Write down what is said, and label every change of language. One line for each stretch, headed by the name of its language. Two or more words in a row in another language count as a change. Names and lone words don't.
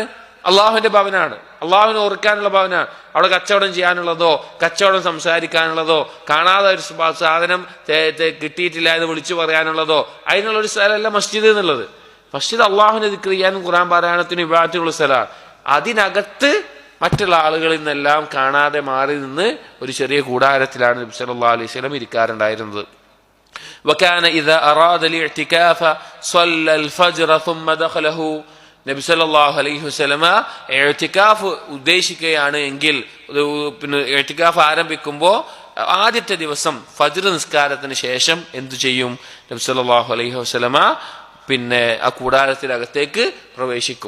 Malayalam: അള്ളാഹുവിന്റെ ഭവനാണ്, അള്ളാഹുവിനെ ഓർക്കാനുള്ള ഭവനാണ്. അവിടെ കച്ചവടം ചെയ്യാനുള്ളതോ സംസാരിക്കാനുള്ളതോ കാണാതെ ഒരു സാധനം കിട്ടിയിട്ടില്ല എന്ന് വിളിച്ചു പറയാനുള്ളതോ അതിനുള്ള ഒരു സ്ഥലമല്ല മസ്ജിദ് എന്നുള്ളത്. മസ്ജിദ് അള്ളാഹുവിനെ ദിക്ർ ചെയ്യാനും ഖുർആൻ പാരായണത്തിനും ഇബാദത്തിനുള്ള സ്ഥലമാണ്. അതിനകത്ത് മറ്റുള്ള ആളുകളിൽ നിന്നെല്ലാം കാണാതെ മാറി നിന്ന് ഒരു ചെറിയ കൂടാരത്തിലാണ് നബി
Arabic: صلى الله عليه وسلم
Malayalam: ഇരിക്കാറുണ്ടായിരുന്നത്.
Arabic: وكان إذا أراد الاعتكاف صلى الفجر ثم دخله.
Malayalam: നബി
Arabic: صلى الله عليه وسلم
Malayalam: ഇഅ്തികാഫ് ഉദ്ദേശിക്കുകയാണ് എങ്കിൽ ഇഅ്തികാഫ് ആരംഭിക്കുമ്പോൾ ആദ്യത്തെ ദിവസം ഫജ്ർ നിസ്കാരത്തിന് ശേഷം എന്തു ചെയ്യും? നബി
Arabic: صلى الله عليه وسلم
Malayalam: ആ കൂടാരത്തിനകത്തേക്ക് പ്രവേശിക്കും.